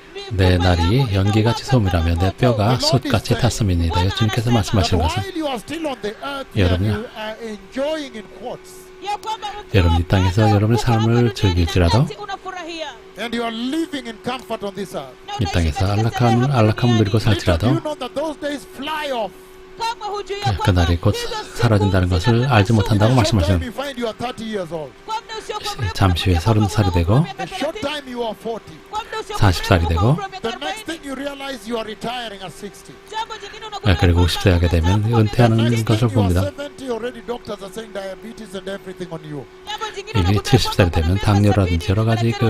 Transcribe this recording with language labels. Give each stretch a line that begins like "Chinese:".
Korean: 내 날이 연기같이 소멸하며 내 뼈가 숯같이 탔음이니이다. 주님께서 말씀하시는 것은
English: While you are still on the earth,
Korean: 여러분이-
English: you are enjoying in quotes,
Korean: 여러분 이 땅에서 여러분의 삶을 즐길지라도
English: and you are living in comfort on this earth.
Korean: 이 땅에서 안락함을 누리고 살지라도
English: you know that those days fly off.
Korean: 그날이 곧 사라진다는 것을 알지 못한다고
English: Short
Korean: 말씀하시는
English: time you find you are 30 years old.
Korean: 잠시 후에 30살이 되고
English: A short time you are 40.
Korean: 40살이 되고
English: The next thing you realize you are retiring at 60.
Korean: 그리고 50세 하게 되면 은퇴하는
English: Next
Korean: 것을
English: thing you are 70, already doctors are saying diabetes and everything on you.
Korean: 이미 70살이 되면 당뇨라든지 여러 가지 그